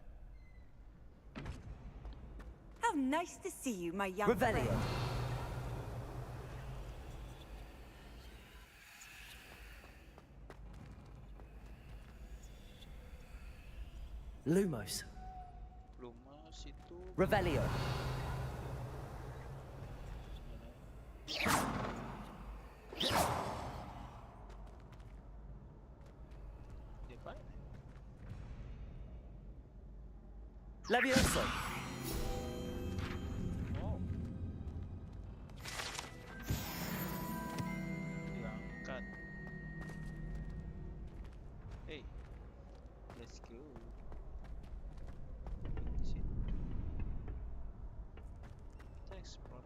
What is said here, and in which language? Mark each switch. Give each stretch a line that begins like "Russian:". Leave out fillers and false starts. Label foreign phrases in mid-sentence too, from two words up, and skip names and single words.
English: How nice to see you, my young
Latin: Revelio.
English: friend.
Latin: Lumos. Lumos itu Revelio. Levioso.
Indonesian: Oh. Diangkat.
English: Hey. Let's go.
Indonesian: Di situ. Kita explore.